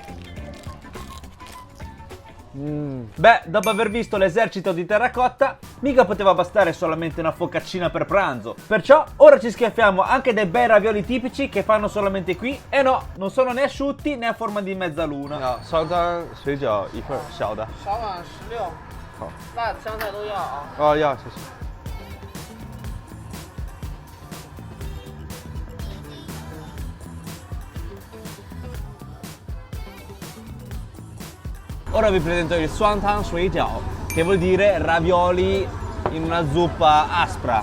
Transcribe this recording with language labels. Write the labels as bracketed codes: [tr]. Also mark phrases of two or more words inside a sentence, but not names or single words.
[it] Beh, dopo aver visto l'esercito di terracotta, mica poteva bastare solamente una focaccina per pranzo. Perciò ora ci schiaffiamo anche dei bei ravioli tipici che fanno solamente qui. E no, non sono né asciutti né a forma di mezzaluna. No, [zh] 烧汤水饺一份小的。少碗16，好，辣的香菜都要啊。哦，要，谢谢。 [it] Ora vi presento il Swantan Shui Jiao, che vuol dire ravioli in una zuppa aspra.